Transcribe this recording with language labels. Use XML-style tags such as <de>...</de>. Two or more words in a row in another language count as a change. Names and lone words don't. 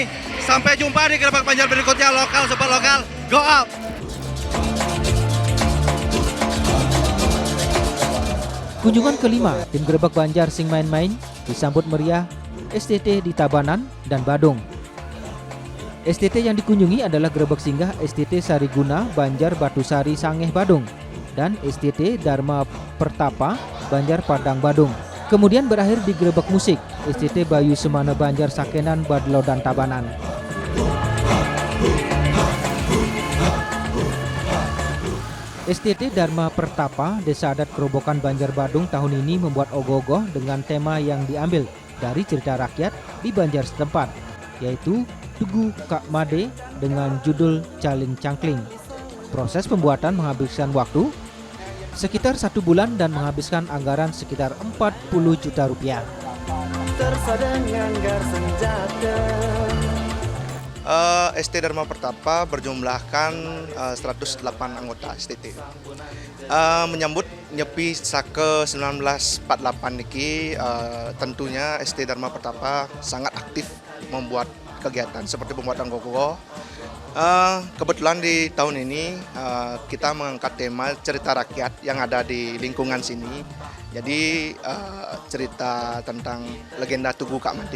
<id>Sampai jumpa di Grebeg Banjar berikutnya, lokal super lokal,</id> <en>go up.</en> <id>Kunjungan kelima tim Grebeg Banjar</id> <ban>sing main-main</ban> <id>disambut meriah STT di Tabanan dan Badung. STT yang dikunjungi adalah Grebeg Singgah STT Sariguna Banjar Batusari Sangeh Badung dan STT Dharma Pertapa Banjar Padang Badung. Kemudian berakhir di Grebeg Musik STT Bayu Semana Banjar Sakenan Badlo dan Tabanan. STT Dharma Pertapa Desa Adat Kerobokan Banjar Badung tahun ini membuat ogoh-ogoh dengan tema yang diambil dari cerita rakyat di Banjar setempat, yaitu Tugu Kak Made dengan judul Caling Cangkling. Proses pembuatan menghabiskan waktu sekitar 1 bulan dan menghabiskan anggaran sekitar 40 juta rupiah. ST Dharma Pertapa berjumlahkan 108 anggota STT. Menyambut Nyepi Sake 1948 niki, tentunya ST Dharma Pertapa sangat aktif membuat kegiatan seperti pembuatan gogoh. Kebetulan di tahun ini kita mengangkat tema cerita rakyat yang ada di lingkungan sini. Jadi cerita tentang legenda Tugu Kak Made.</id>